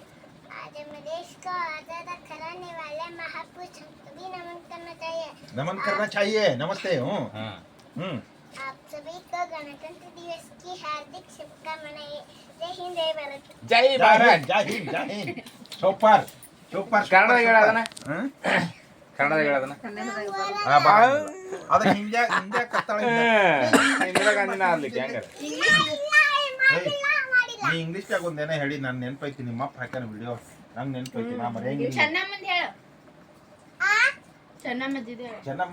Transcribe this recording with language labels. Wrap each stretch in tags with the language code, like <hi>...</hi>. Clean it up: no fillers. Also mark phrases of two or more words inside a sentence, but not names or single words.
<hi>आज हमें देश को आजाद कराने वाले महापुरुष को भी नमन करना चाहिए। नमन करना चाहिए। नमस्ते। आप सभी को गणतंत्र दिवस की हार्दिक शुभकामनाएं। जय हिंद जय भारत। जय भारत जय हिंद जय हिंद।</hi> <en>super super</en> <kn>ಕನ್ನಡ ಹೇಳೋದನ ಕನ್ನಡ ಹೇಳೋದನ ಅದ ಹಿಂದೆ ಹಿಂದೆ ಕತ್ತಾಳ ನೀ ಇಂಗ್ಲಿಷ್ ದಾಗ ಒಂದೇನ ಹೇಳಿ ನಾನು ನೆನಪೈತಿ ನಿಮ್ಮ ಅಪ್ಪ ಹಾಕ್ಯಾನ ವಿಡಿಯೋ ನಂಗೆ ನೆನಪೈತಿ ನಾ ಬರೆಯಂಗಿಲ್ಲ ಚೆನ್ನಮ್ಮ</kn>